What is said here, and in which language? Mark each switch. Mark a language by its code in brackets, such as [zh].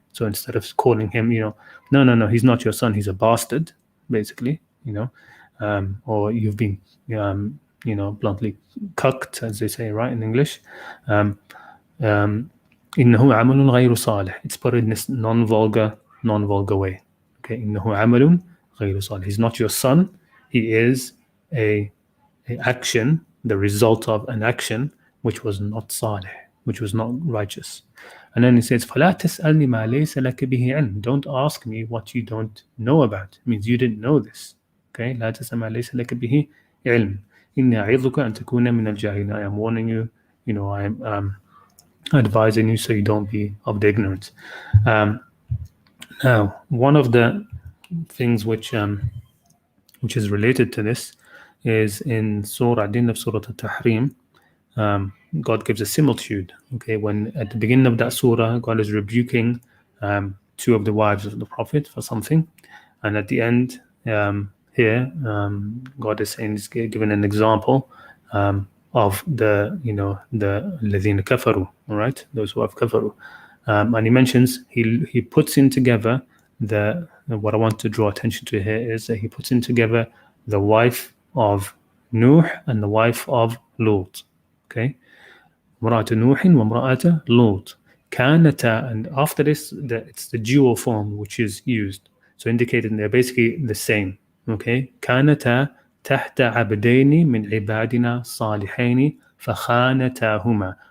[en] So instead of calling him, no, he's not your son, he's a bastard, basically, or you've been bluntly cucked, as they say, right, in English. [ar] إنه عمل غير صالح. [en] It's put in this non-vulgar way. [ar] Okay, إنه عمل غير صالح. [en] He's not your son. He is a action, the result of an action which was not salih, which was not righteous. And then he says, [ar] فلا تسألني ما ليس لك به علم. [en] Don't ask me what you don't know about. It means you didn't know this. [ar] Okay, لا تسأل ما ليس لك به علم. إني أعظك أن تكون من الجاهلين. [en] I am warning you. I am advising you so you don't be of the ignorant. Now, one of the things which is related to this is in Surah at the end of Surah At-Tahrim. God gives a similitude. Okay, when at the beginning of that surah, God is rebuking two of the wives of the Prophet for something, and at the end here, God is saying, is giving an example of the [ar] الذين كفروا, [en] all right, those who have kafaru, and he mentions he puts in together what I want to draw attention to here is that he puts in together the wife of Nuh and the wife of Lut. Okay, [ar] امرأة نوح وامرأة لوط كانتا, [en] and after this it's the dual form which is used. So indicating they're basically the same. [ar] Okay, كانتا تحت عبدين من عبادنا صالحين فخانتاهما.